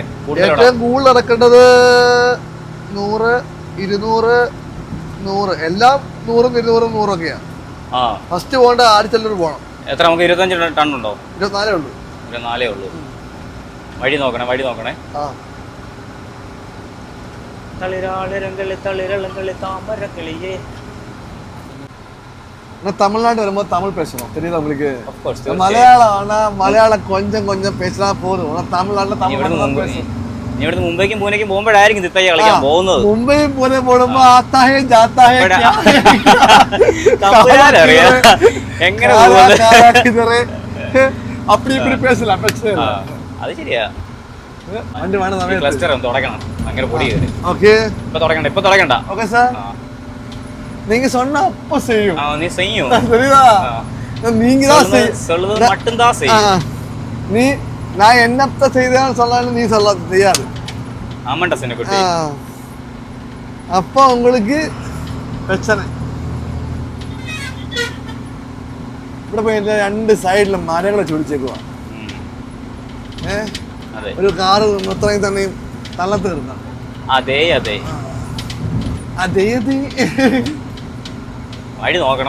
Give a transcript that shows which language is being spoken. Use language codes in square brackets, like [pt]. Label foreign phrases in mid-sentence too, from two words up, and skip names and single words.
[ml] ഏറ്റവും കൂടുതൽ ഇറക്കേണ്ടത് 100, 200, 100 എല്ലാം 100, 200, 100 ഒക്കെയാണ്. ഫസ്റ്റ് പോകേണ്ട ആദിച്ചനല്ലൂർ പോകണം. എത്ര നമുക്ക് 25 ടൺ ഉണ്ടോ? 24 ഉള്ളൂ. 24 ഉള്ളൂ. വഴി നോക്കണേ. [ta] தமிழ்நாடு வரும்போது தமிழ் பேசணும், தெரியுது உங்களுக்கு? மலையாளம் கொஞ்சம் பேசினா போதும். தமிழ்நாட்டில் [ml] ഇവിടുന്ന് മുംബൈക്കും പൂനെക്കും പോകുമ്പോഴായിരിക്കും തിത്തയ്യ കളിക്കാൻ പോകുന്നത്. മുംബൈയും പൂനെ പോകുമ്പോ [hi] आता है जाता है [ml] എങ്ങനെ [ta] அப்படி இப்படி பேசலாம், பிரச்சனை இல்ல. [ml] അത് ശരിയാ. വണ്ടി വേണം സമയത്ത് ക്ലസ്റ്റർ ഒന്ന് തുടങ്ങണം. അങ്ങനെ പൊടി കയറി. ഓക്കേ, ഇപ്പൊ തുടങ്ങണ്ട. [ta] ഓക്കേ சார், நீங்க சொன்னா அப்ப செய்யும். நீ செய்யும், சரியா? நீங்க தான் சொல்லுது மட்டும் தான் செய்யும். நீ நான் என்னத்த செய்தேன்னு சொன்னாலும் நீ சொல்ல தெரியாது. ஆமாண்டா சின்னக்குட்டி. அப்போ உங்களுக்கு பிரச்சனை. [ml] ഇവിടെ പോയി 2 സൈഡിലും മരങ്ങളെ ചൊടിച്ചേക്കുവാ. ഒരു കാറ് ഇത്രയും തന്നെ തള്ളത്ത് തീർന്ന. അതെ വഴി നോക്കണം.